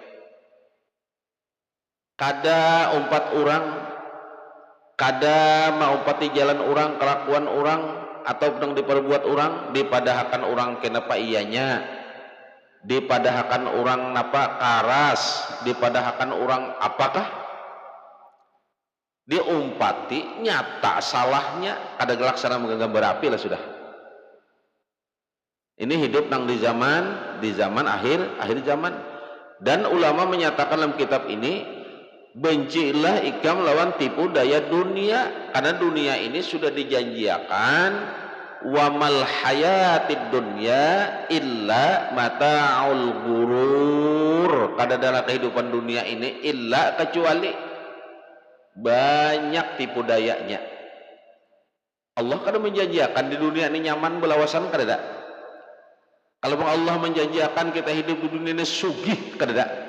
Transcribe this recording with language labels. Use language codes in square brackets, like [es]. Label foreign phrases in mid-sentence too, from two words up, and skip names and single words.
[bjn] Kada umpat orang, kada maumpati jalan orang, kelakuan orang, atau sedang diperbuat orang, dipadahkan orang kenapa iyanya, dipadahkan orang napa karas, dipadahkan orang apakah, diumpati nyata salahnya, ada gelaksana menggenggam berapi lah sudah. Ini hidup nang di zaman akhir zaman. Dan ulama menyatakan dalam kitab ini, bencilah ikam lawan tipu daya dunia, karena dunia ini sudah dijanjikan [ar] وما الحياة الدنيا إلا متاع الغرور. [bjn] Kadadalah kehidupan dunia ini illa kecuali banyak tipu dayanya. Allah kada menjanjikan di dunia ini nyaman belawasan kada. Kalau Allah menjanjikan kita hidup di dunia ini sugih kada.